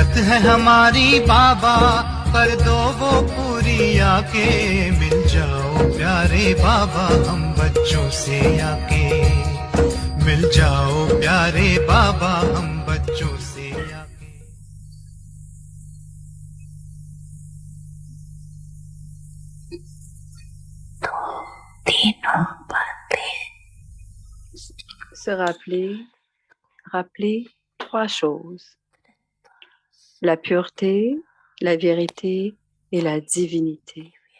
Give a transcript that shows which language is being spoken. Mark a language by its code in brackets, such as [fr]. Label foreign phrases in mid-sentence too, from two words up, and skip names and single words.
[hi] है हमारी बाबा, कर दो वो पूरी आके। मिल जाओ प्यारे बाबा हम बच्चों से आके, मिल जाओ प्यारे बाबा हम बच्चों से आके। [fr] Se rappeler trois choses: la pureté, la vérité et la divinité.